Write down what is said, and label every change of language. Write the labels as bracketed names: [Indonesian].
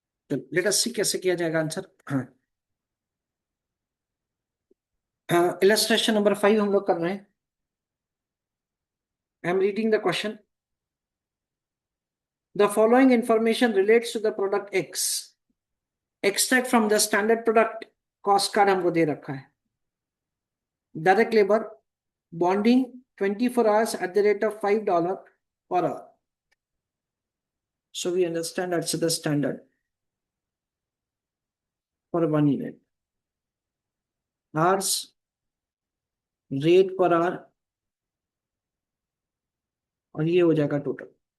[Hindi] तो [English] let us see [Hindi] कैसे किया जाएगा आंसर। हाँ, इलस्ट्रेशन नंबर 5 हम लोग कर रहे हैं। [English] I am reading the question. The following information relates to the product X. Extract from the standard product cost card [Hindi] हमको दे रखा है। [English] Direct labour bonding 24 hours at the rate of $5 per hour. So we understand that's the standard for 1 unit. Hours, rate per hour, [Hindi] और ये हो जाएगा [English] Total.